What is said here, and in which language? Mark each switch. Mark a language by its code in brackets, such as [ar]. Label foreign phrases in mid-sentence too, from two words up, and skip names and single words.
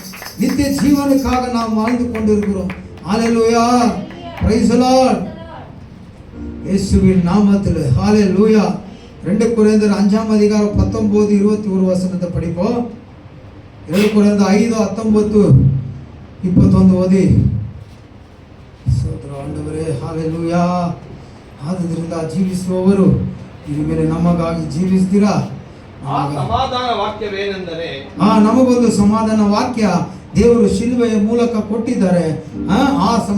[ta] நித்திய ஜீவனுக்காக நாம் வாழ்ந்து கொண்டிருக்கிறோம். ஹல்லேலூயா, [en] Praise the Lord. [ta] இயேசுவின் நாமத்தில் ஹல்லேலூயா. 2 கொரிந்தியர் 5ஆம் அதிகாரம் 19, 21 வசனத்தை படிப்போம். 2 கொரிந்தியர் 5:19, 21 ಓದಿ. [kn] ಸ್ತೋತ್ರ ಆಂಡವರೇ, ಹಲ್ಲೆಲೂಯಾ. ಆದ್ದರಿಂದ ಜೀವಿಸುವವರು ಇದ್ರ ಮೇಲೆ ನಮಗಾಗಿ ಜೀವಿಸ್ತೀರಾ? ಸಮಾಧಾನ ವಾಕ್ಯವೇನೆಂದರೆ, ನಮಗೊಂದು ಸಮಾಧಾನ ವಾಕ್ಯ ದೇವರು ಶಿಲುಬೆಯ ಮೂಲಕ ಕೊಟ್ಟಿದ್ದಾರೆ.